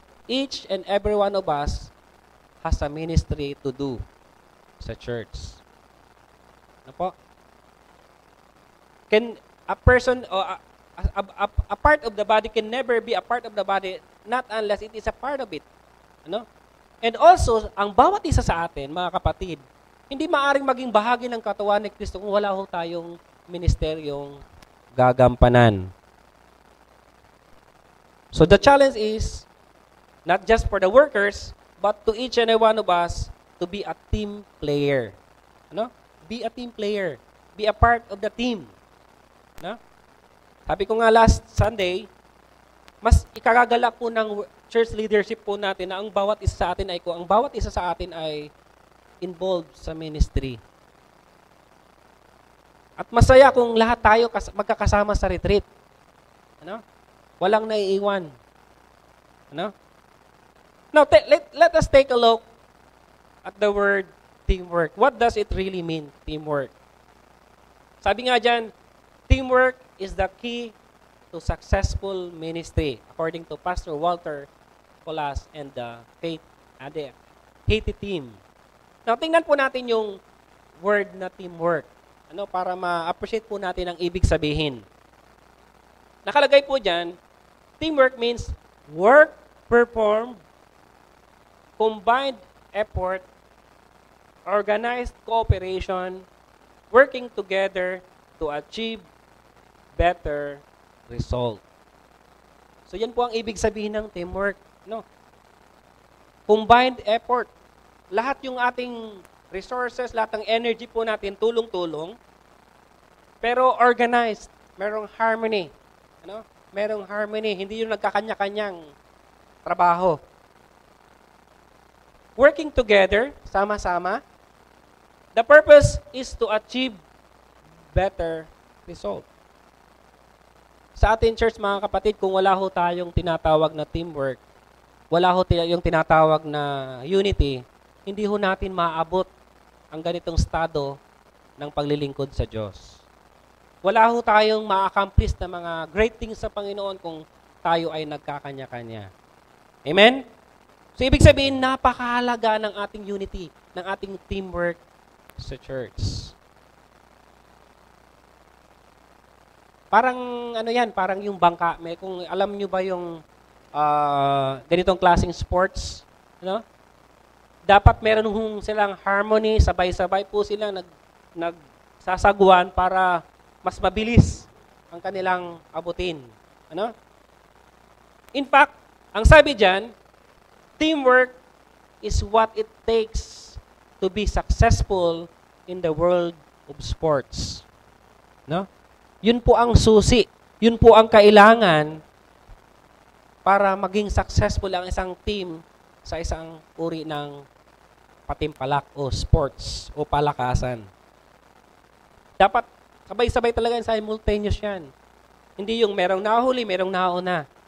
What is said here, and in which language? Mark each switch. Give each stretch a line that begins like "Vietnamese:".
English: Each and every one of us has a ministry to do sa church.
Filipino: Ano po?
English: Can a person or a part of the body can never be a part of the body not unless it is a part of it.
Filipino: Ano? And also, ang bawat isa sa atin, mga kapatid, hindi maaring maging bahagi ng katawan ni Kristo kung wala ho tayong ministeryong gagampanan.
English: So the challenge is not just for the workers, but to each and every one of us to be a team player.
Filipino: Ano?
English: Be a team player. Be a part of the team. No?
Filipino: Sabi ko nga
English: last Sunday,
Filipino: mas ikagagalak po ng church leadership po natin na ang bawat isa sa atin ay involved sa ministry. At masaya kung lahat tayo magkakasama sa retreat. Ano? Walang naiiwan. Ano?
English: Now, let us take a look at the word teamwork. What does it really mean, teamwork?
Filipino: Sabi nga dyan,
English: teamwork is the key to successful ministry, according to Pastor Walter Colas and the Haiti team.
Filipino: Now, tingnan po natin yung word na teamwork. Ano, para ma-appreciate po natin ang ibig sabihin. Nakalagay po dyan,
English: teamwork means work performed, combined effort, organized cooperation, working together to achieve better result.
Filipino: So yan po ang ibig sabihin ng teamwork, no?
English: Combined effort.
Filipino: Lahat yung ating resources, lahat ng energy po natin tulong-tulong, pero organized, merong harmony, ano? Merong harmony, hindi yung nagkakanya-kanyang trabaho.
English: Working together,
Filipino: sama-sama.
English: The purpose is to achieve better result.
Filipino: Sa ating church, mga kapatid, kung wala ho tayong tinatawag na teamwork, wala ho yung tinatawag na unity, hindi ho natin maabot ang ganitong estado ng paglilingkod sa Diyos. Wala ho tayong ma-accomplish na mga great things sa Panginoon kung tayo ay nagkakanya-kanya. Amen? So, ibig sabihin, napakahalaga ng ating unity, ng ating teamwork sa church. Parang parang yung bangka. Kung alam nyo ba yung ganitong klaseng sports, ano? Dapat meron silang harmony, sabay-sabay po silang nagsasagwan para mas mabilis ang kanilang abutin. Ano?
English: In fact,
Filipino: ang sabi diyan,
English: teamwork is what it takes to be successful in the world of sports.
Filipino: No? Yun po ang susi. Yun po ang kailangan para maging successful ang isang team sa isang uri ng patimpalak o sports o palakasan. Dapat sabay-sabay talaga simultaneous yan. Hindi yung merong nahuli, merong nauna.